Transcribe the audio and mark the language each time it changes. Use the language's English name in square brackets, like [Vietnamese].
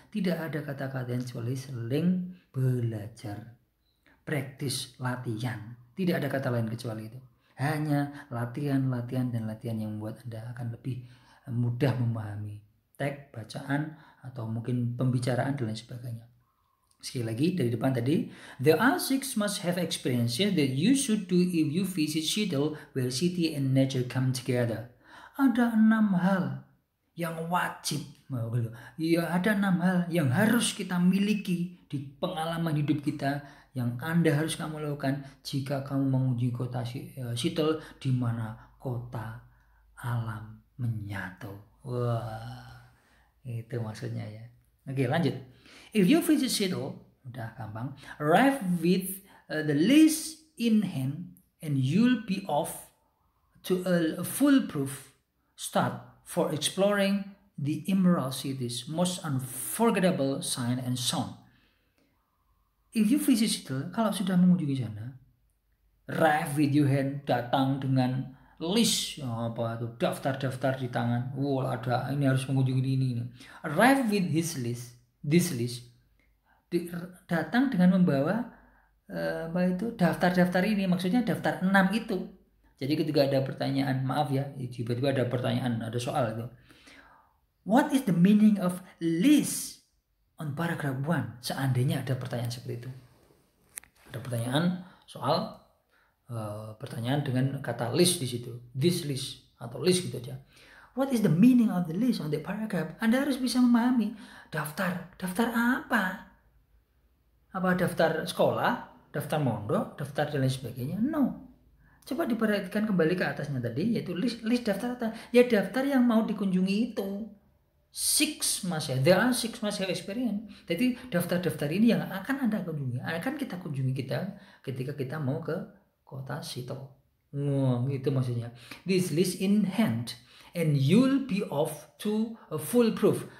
[Indonesian] Tidak ada kata-kata yang kecuali seling belajar, praktis, latihan. Tidak ada kata lain kecuali itu. Hanya latihan yang membuat Anda akan lebih mudah memahami teks, bacaan, atau mungkin pembicaraan dan lain sebagainya. Sekali lagi dari depan tadi, [English] the A6 must have experiences that you should do if you visit Seattle, where city and nature come together. [Indonesian] ada 6 hal yang wajib. Ya, ada 6 hal yang harus kita miliki di pengalaman hidup kita, yang Anda harus kamu lakukan jika kamu mengunjungi kota Seattle, di mana kota alam menyatu. Wah, itu maksudnya ya. Oke, lanjut. [English] If you visit Seattle, [Indonesian] udah gampang. [English] Arrive with the list in hand and you'll be off to a foolproof start for exploring the Emerald City's most unforgettable sight and sound. If you visit Seattle, [Indonesian] kalau sudah mengunjungi sana, [English] arrive with your hand, [Indonesian] datang dengan list apa itu, daftar-daftar di tangan. Ada ini harus mengunjungi ini. [English] Arrive with this list. [Indonesian] Datang dengan membawa daftar-daftar ini, maksudnya daftar 6 itu. Jadi ketika ada pertanyaan, maaf ya, tiba-tiba ada pertanyaan, ada soal itu. [English] What is the meaning of list on paragraph 1? [Indonesian] Seandainya ada pertanyaan seperti itu. Ada pertanyaan soal pertanyaan dengan kata list di situ. [English] This list [Indonesian] atau list gitu aja. [English] What is the meaning of the list on the paragraph? [Indonesian] Anda harus bisa memahami daftar apa? Apa daftar sekolah, daftar mondok, daftar dan lain sebagainya? No. Coba diperhatikan kembali ke atasnya tadi, yaitu list daftar apa? Ya daftar yang mau dikunjungi itu. [English] 6 must have. There are 6 must have experience. [Indonesian] Jadi daftar-daftar ini yang akan Anda kunjungi, akan kita kunjungi ketika kita mau ke kota Seattle. Gitu maksudnya. [English] This list in hand and you'll be off to a foolproof.